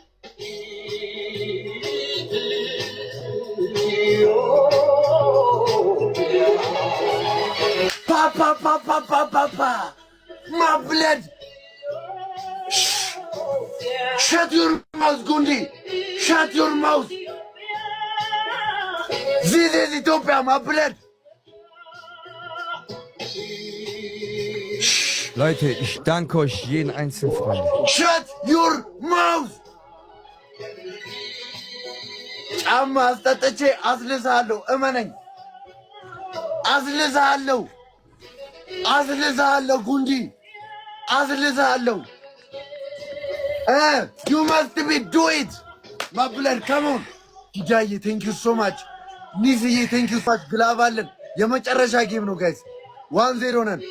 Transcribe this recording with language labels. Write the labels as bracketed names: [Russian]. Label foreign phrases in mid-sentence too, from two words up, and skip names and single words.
[English] ፓ my blood shut your mouth ጉንዲ shut your mouth this is Ethiopia my blood [German] Leute, ich danke euch jeden einzelnen Freund. [English] Shut your mouth! [Amharic] ጫማ አስጠጥቼ አስልዝሃለሁ። እመነኝ፣ አስልዝሃለሁ ጉንጂ፣ አስልዝሃለሁ። [English] you must be do it my blood come on። [Amharic] ሂጃዬ [English] thank you so much። [Amharic] ኒስዬ [English] thank you so much። [Amharic] ግላቭ አለን። የመጨረሻ ጌም ነው ጋይስ፣ 1-0 ነን።